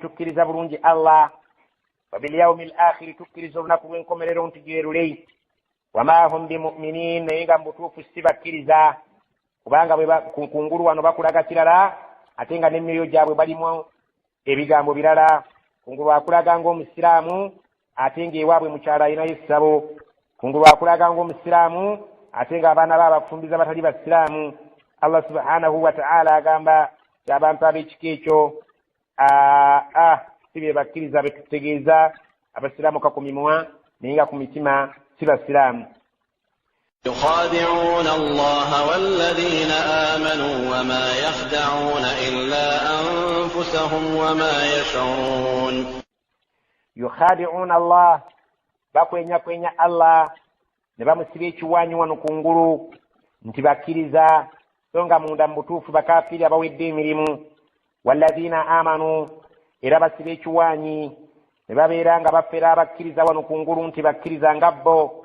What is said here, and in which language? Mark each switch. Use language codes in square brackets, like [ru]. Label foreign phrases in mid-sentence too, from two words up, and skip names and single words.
[lg] tukkiriza bulungi [ar] الله وباليوم الآخر [lg] tukkiriza olunaku lw'enkomerero nti gyerule [ar] وما هم بمؤمنين [lg] naye nga mbutuufu si bakkiriza kubanga ku ngulu wano bakulaga kirala ate nga n'emyoyo gyabwe balimu ebigambo birala kungulu akulaga ng'omusiraamu ate ng'ewaabwe mukyala alinayo essabo kungulu akulaga ng'omusiraamu ate ng'abaana be abafumbiza batali basiraamu. [ar] الله سبحانه وتعالى [lg] agamba abantu ab'ekika ekyo si be bakkiriza be tutegeeza abasiraamu ka ku mimwa naye nga ku mitima si basiraamu. [ar] يخادعون الله والذين آمنوا وما يخدعون إلا أنفسهم وما يشعرون. يخادعون الله [lg] bakwenya Allah ne bamusiba ekiwaanyi wano ku ngulu nti bakkiriza so nga munda mu butuufu bakafiiri abawedde emirimu. [ar] والذين آمنوا [lg] era basiba ekiwaanyi ne babeera nga bafera abakkiriza wano ku ngulu nti bakkiriza nga bo.